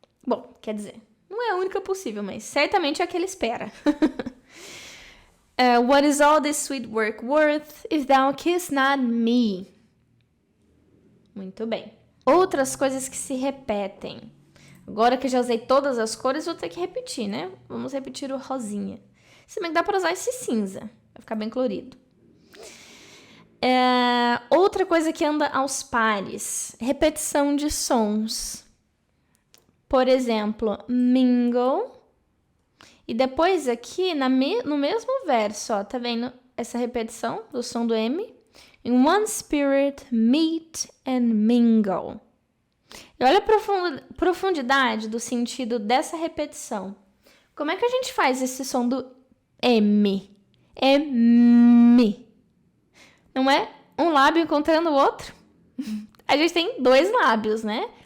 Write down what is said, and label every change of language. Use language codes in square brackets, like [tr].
[pt] Bom, quer dizer, não é a única possível, mas certamente é a que ele espera. [en] What is all this sweet work worth if thou kiss not me? [pt] Muito bem. Outras coisas que se repetem. Agora que eu já usei todas as cores, vou ter que repetir, né? Vamos repetir o rosinha. Se bem que dá para usar esse cinza. Vai ficar bem colorido. Outra coisa que anda aos pares. Repetição de sons. Por exemplo, mingle. E depois aqui, no mesmo verso, ó, tá vendo essa repetição do som do M? [en] In one spirit, meet and mingle. [pt] E olha a profundidade do sentido dessa repetição. Como é que a gente faz esse som do M? É mi. Não é um lábio encontrando o outro? A gente tem 2 lábios, né?